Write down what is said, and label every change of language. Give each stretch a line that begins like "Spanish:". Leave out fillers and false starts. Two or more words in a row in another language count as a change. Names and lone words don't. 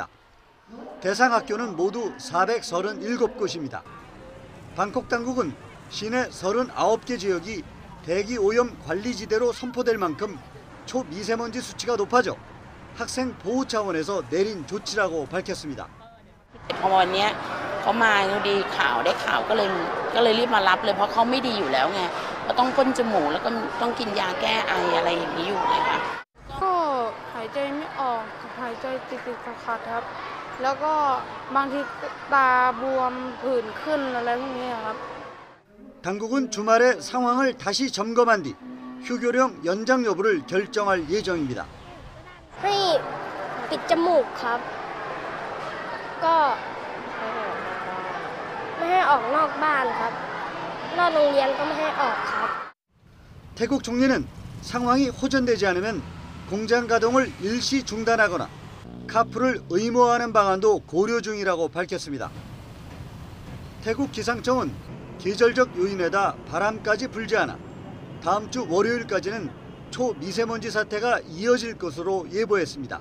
Korean: 대상 학교는 모두 437곳입니다. 방콕 당국은 시내 39개 지역이 대기오염 관리지대로 선포될 만큼 초미세먼지 수치가 높아져 학생 보호 차원에서 내린 조치라고 밝혔습니다.
Thai: วันนี้เขามาดีได้ข่าวก็เลยรีบมารับเลยเพราะเขาไม่ดีอยู่แล้วไงก็ต้องพ่นจมูกแล้วก็ต้องกินยาแก้ไออะไรอย่างนี้อยู่เลยค่ะก็หายใจไม่ออกหายใจติดๆขัดๆครับแล้วก็บางทีตาบวมผื่นขึ้นอะไรพวกนี้ครับ
Korean: 당국은 주말에 상황을 다시 점검한 뒤 휴교령 연장 여부를 결정할 예정입니다.
Thai: ให้ปิดจมูกครับก็ไม่ให้ออกนอกบ้านครับนอกโรงเรียนก็ไม่ให้ออกครับ
Korean: 태국 총리는 상황이 호전되지 않으면 공장 가동을 일시 중단하거나 카풀을 의무화하는 방안도 고려 중이라고 밝혔습니다. 태국 기상청은 계절적 요인에다 바람까지 불지 않아 다음 주 월요일까지는 초미세먼지 사태가 이어질 것으로 예보했습니다.